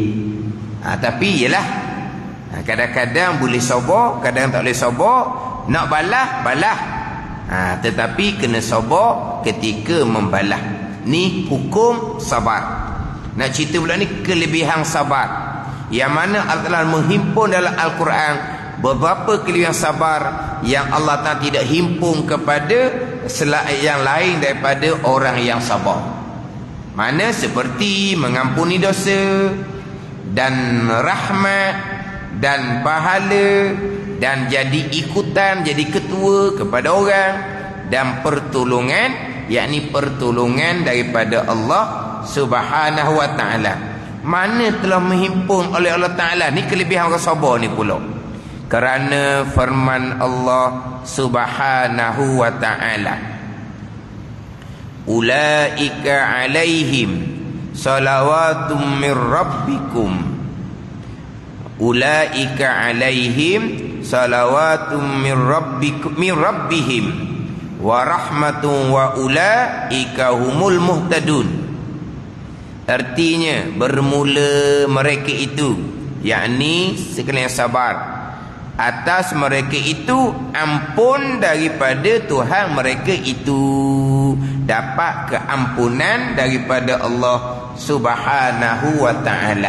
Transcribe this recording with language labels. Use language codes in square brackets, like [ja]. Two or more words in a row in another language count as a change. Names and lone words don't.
[ms] Tapi yelah, kadang-kadang boleh sabar, kadang tak boleh sabar. Nak balas. Tetapi kena sabar ketika membalas. Ni hukum sabar. Nak cerita pula ni kelebihan sabar, yang mana [ar] الله تعالى [ms] menghimpun dalam Al-Quran beberapa kelebihan sabar yang [ar] الله تعالى [ms] tidak himpun kepada yang lain daripada orang yang sabar. Mana seperti mengampuni dosa, dan rahmat, dan pahala, dan jadi ikutan, jadi ketua kepada orang, dan pertolongan, yakni pertolongan daripada [ar] الله سبحانه وتعالى. [ms] Mana telah menghimpun oleh [ar] الله تعالى. [ms] Ni kelebihan orang sabar ni pula. Kerana firman [ar] الله سبحانه وتعالى أولئك عليهم صلوات من ربكم أولئك عليهم صلوات من ربهم ورحمة وأولئك هم المهتدون. [ms] Artinya bermula mereka itu, yakni sekalian sabar, atas mereka itu ampun daripada Tuhan mereka itu, dapat keampunan daripada [ar] الله سبحانه وتعالى.